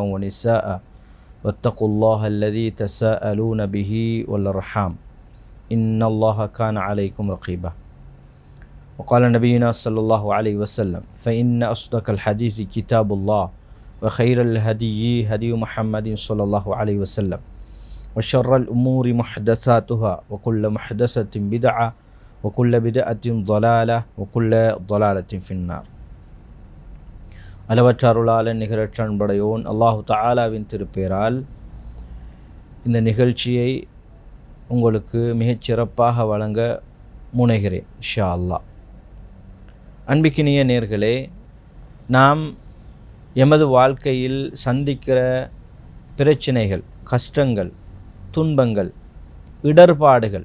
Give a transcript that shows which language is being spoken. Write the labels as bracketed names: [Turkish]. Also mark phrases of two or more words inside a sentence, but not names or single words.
[Arabic] ونساء واتقوا الله الذي تساءلون به والأرحام إن الله كان عليكم رقيبا وقال نبينا صلى الله عليه وسلم فإن أصدق الحديث كتاب الله وخير الهدي هدي محمد صلى الله عليه وسلم وشر الأمور محدثاتها وكل محدثة بدعة وكل بدعة ضلالة وكل ضلالة في النار [Tamil] அளவற்றாருளாளன் நிகரற்ற அன்படையோன் அல்லாஹு தஆலாவின் திருப்பெயரால் இந்த நிகழ்ச்சியை உங்களுக்கு மிகச் சிறப்பாக வழங்க முனைகிறேன் [Arabic] إن شاء الله. [Tamil] அன்பிக்கினிய நேர்களே, நாம் எமது வாழ்க்கையில் சந்திக்கிற பிரச்சனைகள், கஷ்டங்கள், துன்பங்கள், இடர்பாடுகள்